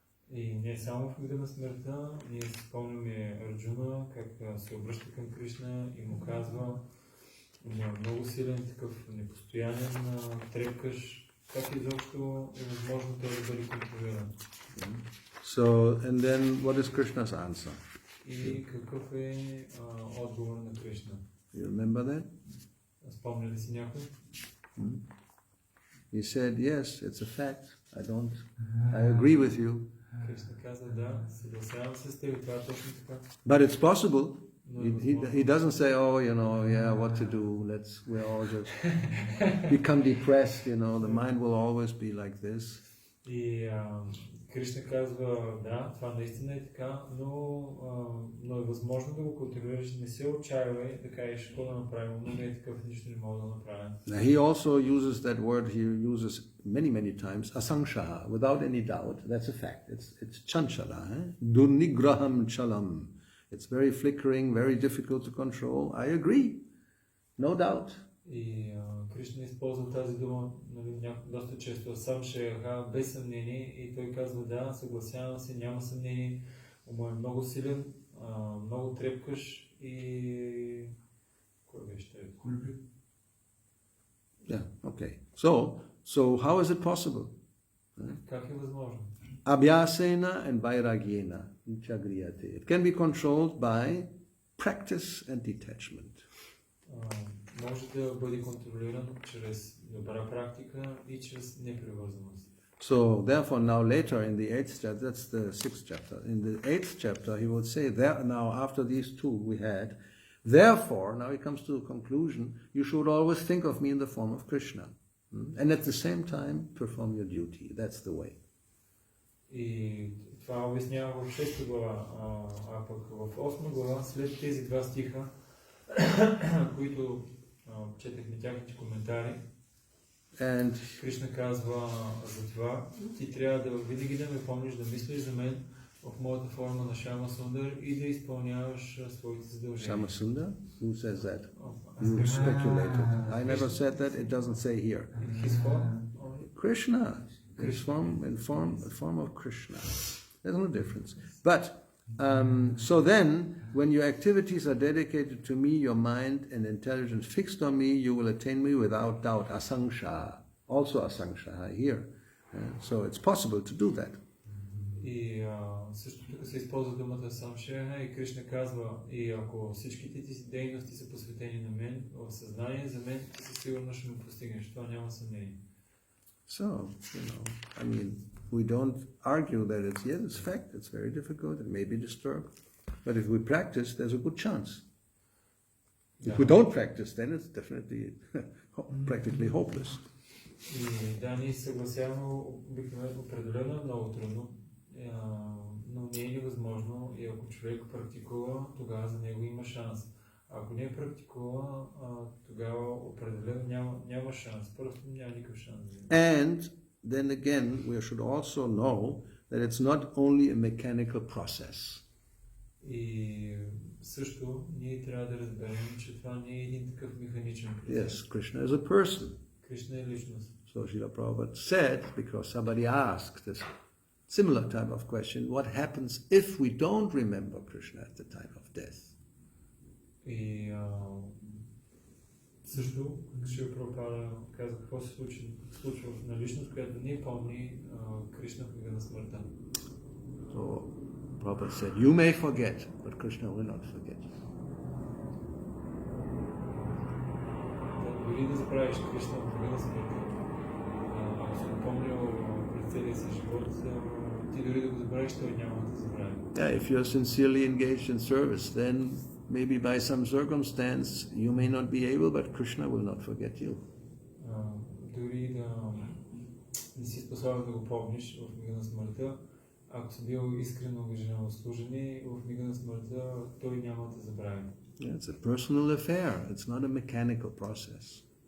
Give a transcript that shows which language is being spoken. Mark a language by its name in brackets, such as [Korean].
[Bulgarian] И не само в мига на смъртта, ние спомняме Арджуна, как се обръща към Кришна и му казва, има много силен такъв непостоянен трепкаш, как изобщо е възможно той да бъде контролиран. [English] So, and then what is Krishna's answer? [Bulgarian] И какъв е отговор на Кришна? [English] You remember that? [Bulgarian] Спомня ли си някой? [English] He said, yes, it's a fact. I agree with you. [Bulgarian] Кришна каза, да, съгласявам се с теб, това е точно така. [English] But it's possible. He doesn't say, what to do, we all just become depressed, the mind will always be like this. [Bulgarian] И Кришна казва, да, това наистина е така, но е възможно да го контролираш, не се отчаивай, да кажеш, какво да направим, но не е такъв, нищо не мога да направя. [English] He also uses that word, he uses many times, asangshaha, without any doubt, that's a fact, it's [Sanskrit] chanchala, durnigraham chalam. [English] It's very flickering, very difficult to control. I agree, no doubt. [Bulgarian] И Кришна използва тази дума доста често, сам шеха, без съмнение, и той казва, да, съгласявам се, няма съмнение, ума е много силен, много трепкаш и... Кой беше това? [English] Yeah, okay. So how is it possible? [Bulgarian] Как е възможно? [Sanskrit] Abhyasena and vairagyena chagriyate. [English] It can be controlled by practice and detachment. [Bulgarian] Може да бъде контролиран чрез добра практика и чрез непривързаност. [English] So therefore now later in the 8th chapter, that's the 6th chapter, in the 8th chapter he would say, there now after these two we had, therefore, now he comes to the conclusion, you should always think of me in the form of Krishna. And at the same time perform your duty. That's the way. [Bulgarian] И това обяснява в 6 глава, а пък в 8 глава, след тези два стиха, които четахме тяхните коментари, Кришна казва за това, ти трябва да винаги да ме помниш, да мислиш за мен в моята форма на Шама Сундар и да изпълняваш своите задължения. [English] Шама Сундар? Who says that? You speculated. I never said that. It doesn't say here. In his form? Krishna. In form of Krishna. There's no difference. But so then, when your activities are dedicated to me, your mind and intelligence fixed on me, you will attain me without doubt. Asangshaha. Also asangshaha here. So it's possible to do that. [Bulgarian] И също тук се използва думата самшеха и Кришна казва, и ако всичките ти си дейности са посветени на мен, в съзнание за мен, ти със сигурност ще ме постигнеш. Това няма съмнение. [English] So, I mean, we don't argue that it's fact, it's very difficult, it may be disturbed. But if we practice, there's a good chance. If we don't practice, then it's definitely practically hopeless. [Bulgarian] И да, ние съгласяваме обикновено определено много трудно, но не е невъзможно и ако човек практикува, тогава за него има шанс. Ако не практикува, тогава определено няма шанс. Просто няма никакъв шанс. [English] And then again, we should also know that it's not only a mechanical process. [Bulgarian] И също ние трябва да разберем, че това не е един такъв механичен процес. [English] Yes, Krishna is a person. [Bulgarian] Кришна е личност. [English] So Srila Prabhupada said, because somebody asked this similar type of question, what happens if we don't remember Krishna at the time of death? [Bulgarian] И също Шрила Прабхупада каза какво се случва на личност, която не помни Кришна в мига на смъртта. [English] So Prabhupada said, you may forget, but Krishna will not forget. [Bulgarian] Дори да забравиш Кришна в мига на смъртта, ако си го помнил през целия си живот, ти дори да го забравиш, той няма да забрави. [English] Yeah, if you're sincerely engaged in service, then maybe by some circumstance you may not be able, but Krishna will not forget you. [Bulgarian] Дори да не си способен да го помниш в мига на смъртта, ако си бил искрено ангажиран в служение, в мига на смъртта той няма да забрави. [English] Yeah, it's a personal affair. It's not a mechanical process.